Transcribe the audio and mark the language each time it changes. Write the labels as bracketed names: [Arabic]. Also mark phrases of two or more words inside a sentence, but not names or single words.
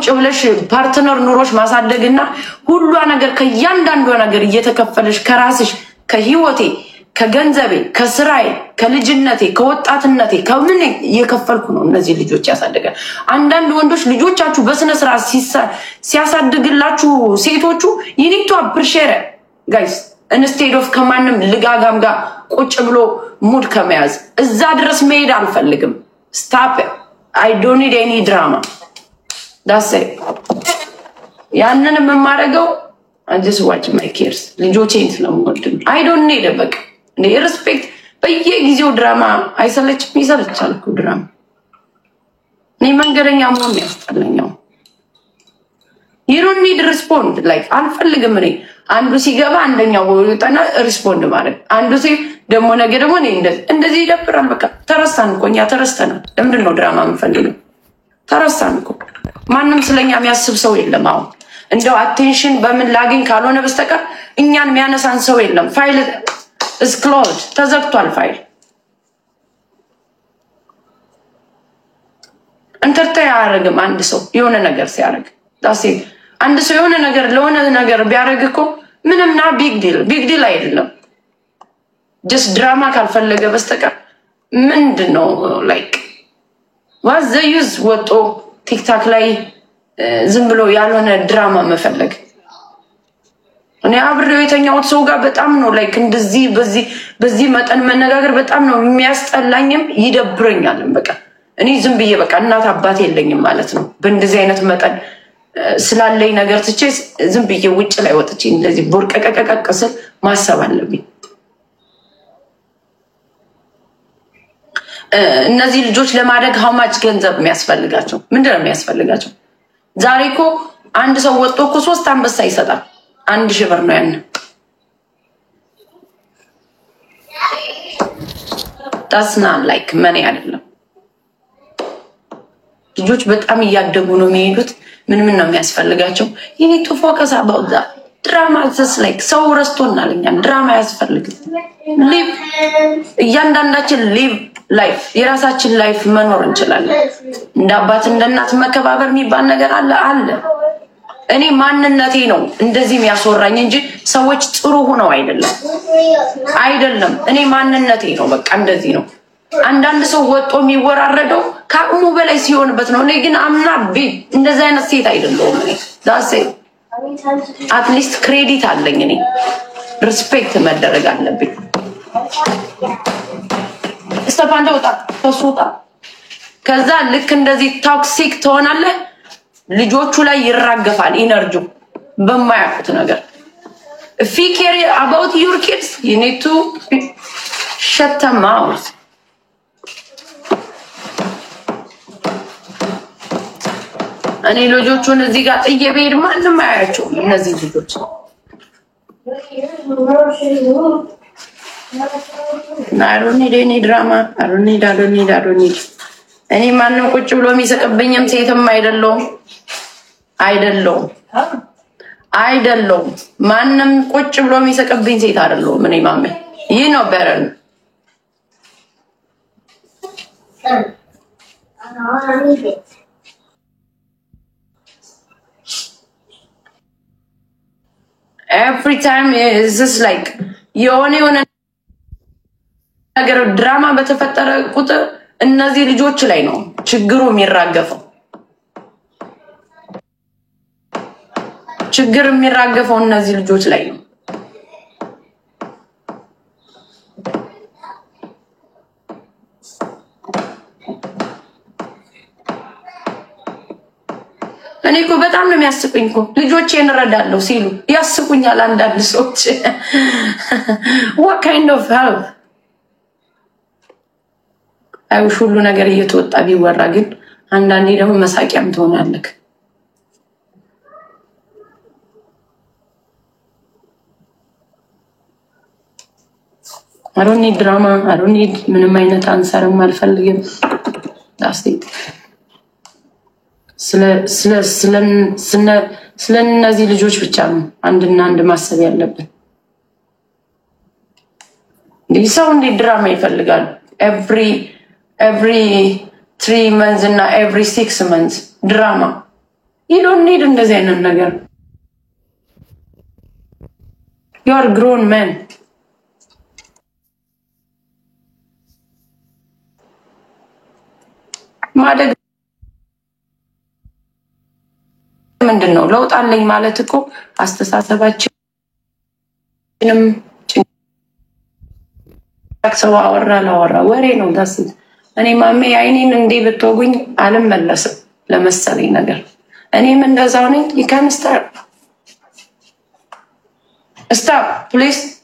[Amharic] ብለሽ ፓርትነር ኑሮሽ ማሳደግና ሁሉ ነገር ከያንዳንዱ ነገር እየተከፈለሽ ከራስሽ ከህይወቴ ከገንዘቤ ከስራዬ ከልጅነቴ ከወጣትነቴ ከምን እየከፈልኩ ነው እነዚህ ልጆች ያሳደጋል። አንዳንድ ወንዶች ልጆቻችሁ በስነ ስርዓት ሲያሳድግላችሁ ሴቶቹ [English] you need to appreciate guys instead of [Amharic] ከማንም ልጋጋም ጋር ቁጭ ብሎ ሙድ ከመያዝ እዛ ድረስ መሄድ አልፈልግም። [English] stop it. I don't need any drama. that's it. [Amharic] ያንንም የማደርገው [English] I just watch my kids. [Amharic] ልጆቼን ስለምወድ [English] I don't need a book. [Amharic] ሪስፔክት በየጊዜው ድራማ አይሰለችም? ይሰለቻል እኮ ድራማ። እኔ መንገደኛ መሆን ያስጠላኛው። [English] you don't need respond like [Amharic] አልፈልግም። እኔ አንዱ ሲገባ አንደኛው ወጣና ሪስፖንድ ማለት አንዱ ደግሞ ነገ ደግሞ እኔ እንደዚህ ይደብራል። በቃ ተረሳን እኮ እኛ ተረስተናል። ለምንድን ነው ድራማ የምንፈልገው? ተረሳን እኮ ማንም ስለኛ የሚያስብ ሰው የለም። አሁን እንደው አቴንሽን በምን ላግኝ ካልሆነ በስተቀር እኛን የሚያነሳን ሰው የለም። ፋይል [English] is closed [Amharic] ተዘግቷል ፋይል። እንተርታይ አያረግም አንድ ሰው የሆነ ነገር ሲያረግ ዳሴ አንድ ሰው የሆነ ነገር ለሆነ ነገር ቢያረግ እኮ ምንም ና [English] big deal [Amharic] አይደለም። just ድራማ ካልፈለገ በስተቀር ምንድነው [English] like was the use [Amharic] ወጦ ቲክታክ ላይ ዝም ብሎ ያልሆነ ድራማ መፈለግ። እኔ አብሬው የተኛው ሰው ጋር በጣም ነው ላይክ እንደዚህ በዚህ መጠን መነጋገር በጣም ነው የሚያስጠላኝም ይደብረኛልም። በቃ እኔ ዝም ብዬ በቃ እናት አባት የለኝም ማለት ነው። በእንደዚህ አይነት መጠን ስላለኝ ነገር ትቼ ዝም ብዬ ውጭ ላይ ወጥቼ እንደዚህ ቦርቀቀቀቀስል ማሰብ አለብኝ። እነዚህ ልጆች ለማደግ [English] how much [Amharic] ገንዘብ የሚያስፈልጋቸው ምንድነው የሚያስፈልጋቸው? ዛሬ እኮ አንድ ሰው ወጥቶ እኮ 3 አንበሳ ይሰጣል። 1000 ብር ነው ያን። [English] that's not like money [Amharic] አይደለም። ልጆች በጣም እያደጉ ነው የሚሄዱት። ምን ነው የሚያስፈልጋቸው? [English] you need to focus about that. [Amharic] ድራማ [English] just like [Amharic] ሰው ረስቶናል። እኛ ድራማ ያስፈልጋል። live እያንዳንዳችን [English] live life [Amharic] የራሳችን ላይፍ መኖር እንችላለን። እንደ አባት እንደ እናት መከባበር የሚባል ነገር አለ። እኔ ማንነቴ ነው እንደዚህ የሚያስወራኝ እንጂ ሰዎች ጥሩ ሆነው አይደለም። እኔ ማንነቴ ነው በቃ እንደዚህ ነው። አንዳንድ ሰው ወጦ የሚወራረደው ከአቅሙ በላይ ሲሆንበት ነው። እኔ ግን አምና እንደዚህ አይነት ሴት አይደለሁም። እኔ ዳሴ [English] at least credit [Amharic] አለኝ። እኔ ሪስፔክት መደረግ አለብኝ። ስታፓንዶ ተሱጣ ከዛ ልክ እንደዚህ ቶክሲክ ትሆናለህ። ልጆቹ ላይ ይራገፋል ኢነርጂው በማያውቁት ነገር። [English] if you care about your kids you need to shut them out. [Amharic] እኔ ልጆቹን እዚህ ጋር ጥዬ ብሄድ ማንም አያያቸውም። እነዚህ ልጆች [English] I don't need any drama. I don't need. [Amharic] እኔ ማንም ቁጭ ብሎ የሚሰቅብኝም ሴትም አይደለሁም። ማንም ቁጭ ብሎ የሚሰቅብኝ ሴት አይደለሁም። እኔ ማሜ [English] you know better. Every time is just like [Amharic] የሆነ ነገር ድራማ በተፈጠረ ቁጥር እነዚህ ልጆች ላይ ነው ችግሩ የሚራገፈው። ችግር የሚራገፈው እነዚህ ልጆች ላይ ነው። እኔ እኮ በጣም ነው የሚያስቁኝ እኮ ልጆቼን እረዳለሁ ሲሉ ያስቁኛል አንዳንድ ሰዎች። [English] what kind of help? [Amharic] አይውሽ ሁሉ ነገር እየተወጣ ቢወራ ግን አንዳንዴ ደግሞ መሳቂያም ትሆናለህ። [English] I don't need drama. I don't need [Amharic] ምንም አይነት አንሰርም አልፈልግም። [English] that's it. [Amharic] ስለነዚህ ልጆች ብቻ ነው አንድና አንድ ማሰብ ያለብን። ሰው እንዴት ድራማ ይፈልጋል? [English] every 3 months እና every 6 months ድራማ you don't need [Amharic] እንደዚህ አይነት ነገር። [English] you are grown men. [Amharic] ማደግ ምንድነው? ለውጥ አለኝ ማለት እኮ አስተሳሰባችንም ሰው አወራ ወሬ ነው ዳስ። እኔ ማሜ አይኔን እንዴ ብትወጉኝ አልመለስም ለመሰለኝ ነገር። እኔም እንደዛው ነኝ። [English] you can stop please.